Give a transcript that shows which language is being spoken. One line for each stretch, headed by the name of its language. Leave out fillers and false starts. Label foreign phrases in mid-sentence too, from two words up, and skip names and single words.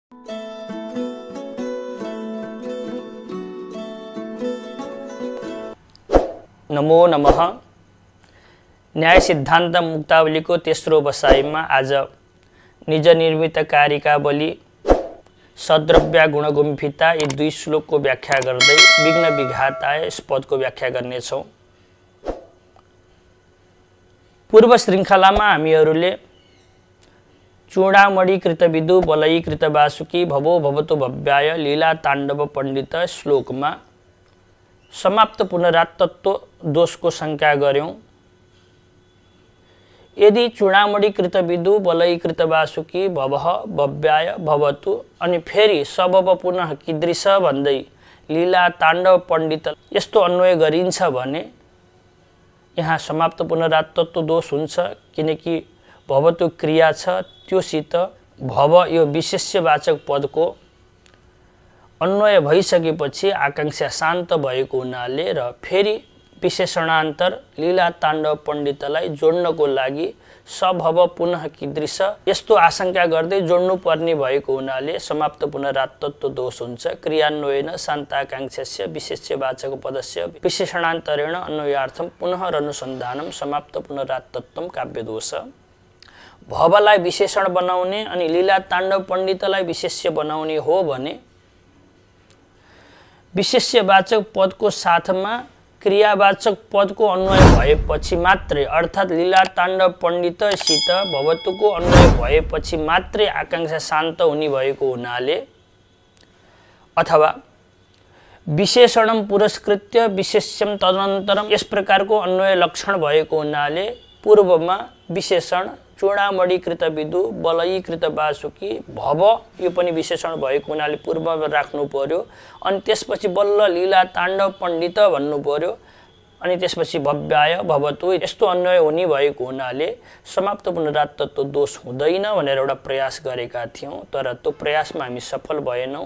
Sanskrit: नमो नमः।
Nepali: न्याय सिद्धान्त मुक्तावलीको तेस्रो बसाइमा आज
Sanskrit: निज निर्मित कारिकावली सद्रव्या गुणगुम्फिता
Nepali: यी दुई श्लोकको व्याख्या गर्दै
Sanskrit: विघ्न विघाताय
Nepali: यस पदको व्याख्या गर्नेछौँ। पूर्व श्रृङ्खलामा हामीहरूले
Sanskrit: चूडामणि कृतविदु बलयी कृतवासुकी भवो भवतो भव्याय लीला ताण्डव पण्डित
Nepali: श्लोकमा समाप्त पुनरात्तत्व दोषको शङ्का गर्यौं। यदि
Sanskrit: चूडामणि कृतविदु बलयी कृतवासुकी भवः भव्याय भवतु
Nepali: अनि फेरि सबब
Sanskrit: पुनः कीदृश
Nepali: भन्दै लीला
Sanskrit: ताण्डव पण्डित
Nepali: यस्तो अन्वय गरिन्छ भने यहाँ समाप्त पुनरात्तत्व दोष हुन्छ, किनकि भवतु क्रिया छ, त्योसित भव यो विशेष्यवाचक पदको अन्वय भइसकेपछि आकांक्षा शान्त भएको हुनाले र फेरि विशेषणान्तर लीला ताण्डव पण्डितलाई जोड्नको लागि
Sanskrit: सभव पुनः कीदृश
Nepali: यस्तो आशंका गर्दै जोड्नु पर्ने भएको हुनाले समाप्त पुनरात्तत्व दोष हुन्छ।
Sanskrit: क्रियान्वयेन शान्ताकांक्षस्य विशेष्यवाचक पदस्य विशेषणान्तरेण अन्वयार्थं पुनः अनुसन्धानं समाप्त पुनरात्तत्वं काव्यदोष।
Nepali: भवलाई विशेषण बनाउने अनि लीला ताण्डव पण्डितलाई विशेष्य बनाउने हो भने विशेष्यवाचक पदको साथमा क्रियावाचक पदको अन्वय भएपछि मात्रै अर्थात् लीला ताण्डव पण्डितसित भवतुको अन्वय भएपछि मात्रै आकांक्षा शान्त हुने भएको हुनाले अथवा
Sanskrit: विशेषणम पुरस्कृत्य विशेष्यम तदनन्तरम
Nepali: यस प्रकारको अन्वय लक्षण भएको हुनाले पूर्वमा विशेषण
Sanskrit: चूडामणि कृतविदु बलयी कृतवासुकी भव
Nepali: यो पनि विशेषण भएको हुनाले पूर्वमा राख्नु पर्यो। अनि त्यसपछि बल्ल लीला ताण्डव पण्डित भन्नु पर्यो। अनि त्यसपछि
Sanskrit: भव्याय भवतु
Nepali: यस्तो अन्वय हुने भएको हुनाले समाप्त पुनरात्तत्व दोष हुँदैन भनेर एउटा प्रयास गरेका थियौँ, तर त्यो प्रयासमा हामी सफल भएनौँ।